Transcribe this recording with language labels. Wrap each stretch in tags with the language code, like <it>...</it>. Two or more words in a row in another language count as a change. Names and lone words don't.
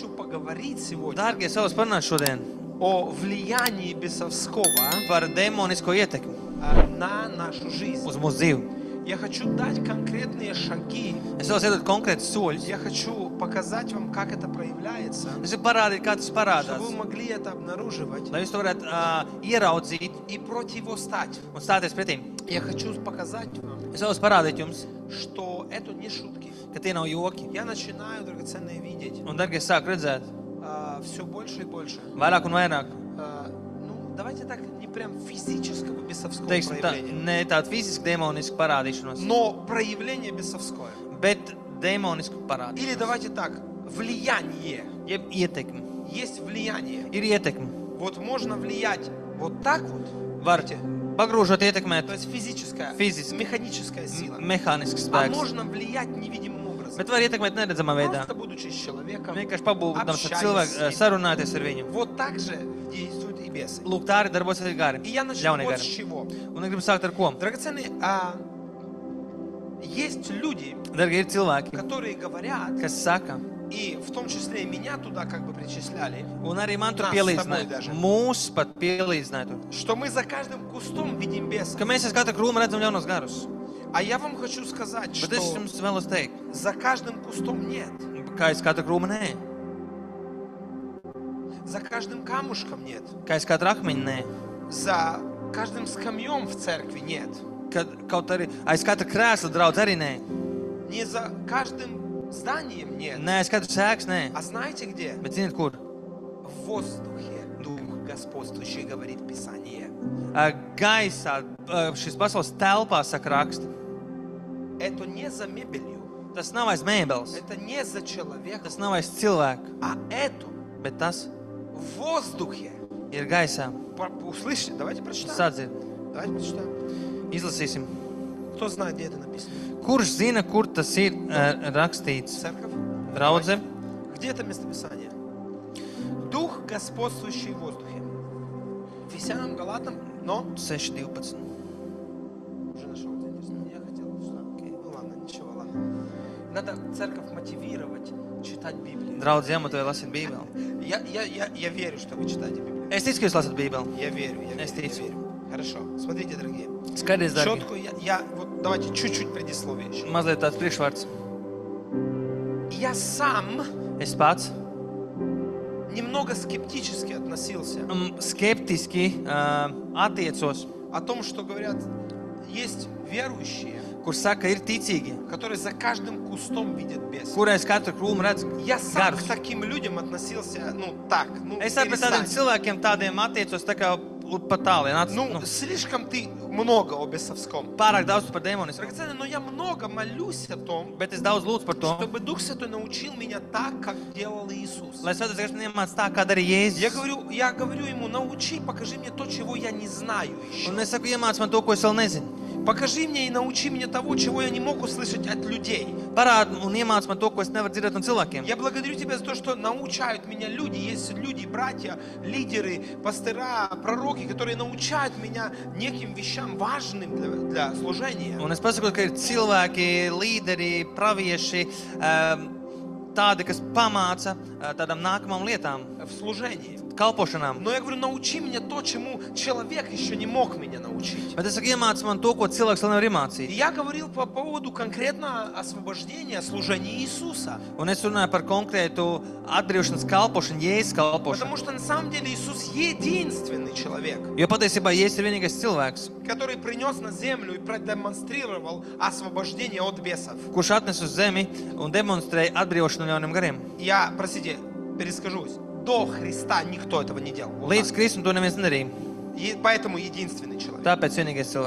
<ru>поговорить сегодня</ru> <lv>Dārgie, es vēlos parunāt šodien</lv> <ru>о влиянии бесовского</ru> <lv>par demonisko ietekmi</lv> <ru>на нашу жизнь.</ru> <lv>uz mūsu dzīvi.</lv> <ru>Я хочу дать конкретные шаги.</ru> <lv>Es vēlos iedot konkrētus soļus.</lv> <ru>Я хочу показать вам, как это проявляется,</ru> <lv>Es gribu parādīt, kā tas</lv> <ru>чтобы</ru> <lv>parādās.</lv> <ru>вы могли это обнаруживать</ru> <lv>Lai jūs to varētu ieraudzīt</lv> <ru>и противостать.</ru> <lv>un stāties pretī.</lv> <ru>Я хочу показать вам,</ru> <lv>Es vēlos parādīt jums,</lv> <ru>что это не шутки.</ru> <lv>ka tie nav joki.</lv> <ru>Я начинаю, драгоценные, видеть</ru> <lv>Un, dārgie, es sāku redzēt</lv> <ru>все больше и больше.</ru> <lv>vairāk un vairāk.</lv> <ru>Ну, давайте так, не прям физического бесовского</ru> <lv>Teiksim, tā,</lv> <ru>проявления,</ru> <lv>ne tādu fizisku demonisku parādīšanos,</lv> <ru>но проявление бесовское.</ru> <lv>bet demonisku</lv> <ru>Или</ru> <lv>parādīšanos.</lv> <ru>давайте так, влияние.</ru> <lv>Jeb ietekmi.</lv> <ru>Есть влияние.</ru> <lv>Ir ietekmi.</lv> <ru>Вот можно влиять вот так вот.</ru> <lv>Var pagrūžot</lv> <ru>То</ru> <lv>ietekmēt</lv> <ru>есть физическая,</ru> <lv>Физически.</lv> <ru>механическая сила.</ru> <lv>mehānisks</lv> <ru>А</ru> <lv>spēks.</lv> <ru>можно влиять невидимым образом.</ru> <lv>Bet var ietekmēt neredzamā veidā.</lv> <ru>Просто будучи с человеком.</ru> <lv>Vienkārši pabūdams ar</lv> <ru>Общаясь</ru> <lv>cilvēku,</lv> <ru>с ним.</ru> <lv>sarunāties ar viņu.</lv> <ru>Вот так же действуют и бесы.</ru> <lv>Lūk, tā arī darbojas arī gari.</lv> <ru>И я начну</ru> <lv>Ļaunie</lv> <ru>вот с</ru> <lv>gari.</lv> <ru>чего.</ru> <lv>Un es gribu sākt ar ko?</lv> <ru>Драгоценные, есть люди,</ru> <lv>Dargie, ir cilvēki,</lv> <ru>которые говорят,</ru> <lv>kas saka,</lv> <ru>и в том числе и меня туда как бы причисляли,</ru> <lv>un arī man tur</lv> <ru>Нас с тобой</ru> <lv>pielīdzināja,</lv> <ru>даже.</ru> <lv>mūs pat pielīdzināja tur,</lv> <ru>что мы за каждым кустом видим беса.</ru> <lv>ka mēs aiz katra krūma redzam ļaunos garus.</lv> <ru>А я вам хочу сказать,</ru> <lv>Bet es</lv> <ru>что</ru> <lv>jums vēlos teikt,</lv> <ru>за каждым кустом нет.</ru> <lv>ka aiz katra krūma nē,</lv> <ru>За каждым камушком нет.</ru> <lv>ka aiz katra akmeņa nē,</lv> <ru>За каждым скамьем в церкви нет.</ru> <lv>ka kaut arī aiz katra krēsla draudz arī nē,</lv> <ru>Не за каждым зданием нет.</ru> <lv>nē aiz katra sēks nē,</lv> <ru>А знаете где?</ru> <lv>bet ziniet kur?</lv> <ru>В воздухе Дух господствующий, говорит Писание.</ru> <lv>Gaisā, šis pasaules telpā saka raksti.</lv> <ru>Это не за мебелью.</ru> <lv>Tas nav aiz mēbeles,</lv> <ru>Это не за человеком.</ru> <lv>tas nav aiz cilvēku,</lv> <ru>А это</ru> <lv>bet tas</lv> <ru>в воздухе.</ru> <lv>ir gaisā.</lv> <ru>Услышите? Давайте прочитаем.</ru> <lv>Sadzird,</lv> <ru>Давайте прочитаем.</ru> <lv>izlasīsim.</lv> <ru>Кто знает, где это написано?</ru> <lv>Kurš zina, kur tas ir rakstīts?</lv> <ru>Церковь?</ru> <lv>Draudze,</lv> <ru>Где это местописание? Дух, господствующий в воздухе. Ефесянам, Галатам, но 6.12. уже нашел. Я хотел, что... Окей, ну ладно, ничего, ладно. Надо церковь мотивировать читать Библию.</ru> <lv>Draudze, jāmotoja lasīt Bībeli.</lv> <ru>Я верю, что вы читаете Библию.</ru> <lv>Es ticu, ka jūs lasat Bībeli.</lv> <ru>Я верю, я</ru> <lv>Es</lv> <ru>верю, я</ru> <lv>ticu.</lv> <ru>верю. Хорошо. Смотрите, дорогие.</ru> <lv>Skaties, dārgi.</lv> <ru>Четко вот давайте чуть-чуть предисловие еще.</ru> <lv>Mazliet tāds priekšvārds.</lv> <ru>Я сам</ru> <lv>Es pats</lv> <ru>немного скептически относился</ru> <lv>skeptiski attiecos,</lv> <ru>о том, что говорят, есть верующие,</ru> <lv>kur saka, ir ticīgi,</lv> <ru>которые за каждым кустом видят беса.</ru> <lv>kur aiz katra krūma redz</lv> <ru>Я сам к</ru> <lv>garus.</lv> <ru>таким людям относился, так,</ru> <lv>Es ar tādiem</lv> <ru>перестань.</ru> <lv>cilvēkiem tādiem attiecos tā kā pat tālien.</lv> <ru>Ну, слишком ты много о бесовском.</ru> <lv>Pārāk daudz par demonismu.</lv> <ru>Драгоценный, но я много молюсь о том,</ru> <lv>Bet es daudz lūdzu par to,</lv> <ru>чтобы Дух Святой научил меня так, как делал Иисус.</ru> <lv>lai Svētais Gars man iemāc tā, kā darīja Jēzus.</lv> <ru>Я говорю ему, научи, покажи мне то, чего я не знаю еще.</ru> <lv>Un es saku, iemāc man to, ko es vēl nezinu.</lv> <ru>Покажи мне и научи меня того, чего я не мог услышать от людей.</ru> <lv>Parādi un iemāc man to, ko es nevaru dzirdēt no cilvēkiem.</lv> <ru>Я благодарю тебя за то, что научают меня люди. Есть люди, братья, лидеры, пастыра, пророки, которые научают меня неким вещам важным для служения.</ru> <lv>Un es pasaku, ka ir cilvēki, līderi, pravieši, tādi, kas pamāca tādām nākamām lietām,</lv> <ru>В служении.</ru> <lv>kalpošanām.</lv> <ru>Но я говорю, научи меня то, чему человек еще не mог меня научить.</ru> <lv>Bet es saku, iemāc man to, ko cilvēks vēl nevar</lv> <ru>И</ru> <lv>iemācīt.</lv> <ru>я говорил по поводу конкретно освобождения, служения Иисуса.</ru> <lv>Un es runāju par konkrētu atbrīvošanas kalpošanu, Jēzus kalpošanu.</lv> <ru>Потому что на самом деле Иисус единственный человек,</ru> <lv>Jo patiesībā Jēzus ir vienīgais cilvēks,</lv> <ru>который принес на землю и продемонстрировал освобождение от бесов.</ru> <lv>kurš atnes uz zemi un demonstrēja atbrīvošanu no ļauniem gariem.</lv> <ru>Я, простите, перескажусь. До Христа никто этого не делал. Вот</ru> <lv>Līdz</lv> <ru>так.</ru> <lv>Kristum to neviens nedarīja.</lv> <ru>И поэтому единственный человек.</ru> <lv>Tāpēc vienīgais cilvēks.</lv>